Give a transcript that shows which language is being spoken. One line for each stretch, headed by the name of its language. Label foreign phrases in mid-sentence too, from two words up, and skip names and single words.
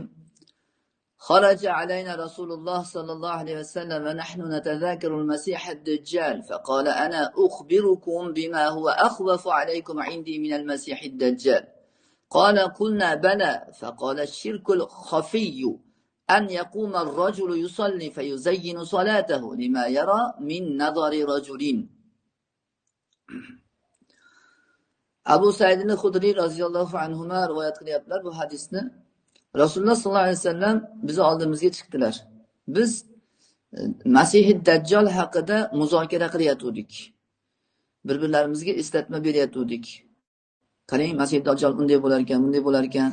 Arabic: خرج علينا رسول الله صلى الله عليه وسلم ونحن نتذاكر المسيح الدجال فقال أنا أخبركم بما هو أخوف عليكم عندي من المسيح الدجال. قلنا بلى. فقال الشرك الخفي أن يقوم الرجل يصلي فيزين صلاته لما يرى من نظر رجلين.
Uzbek: Abu Said al-Khudri
Arabic: رضي الله عنهما
Uzbek: rivoyat qilyaptilar bu hadisni. Rasululloh
Arabic: صلى الله عليه وسلم
Uzbek: bizni oldimizga chiqdilar. Biz Masih Dajjal haqida muzokara qilayotgandik. Bir-birlarimizga eslatma beryotgandik. Qarang, Masih Dajjal bunday bo'lar ekan, bunday bo'lar ekan.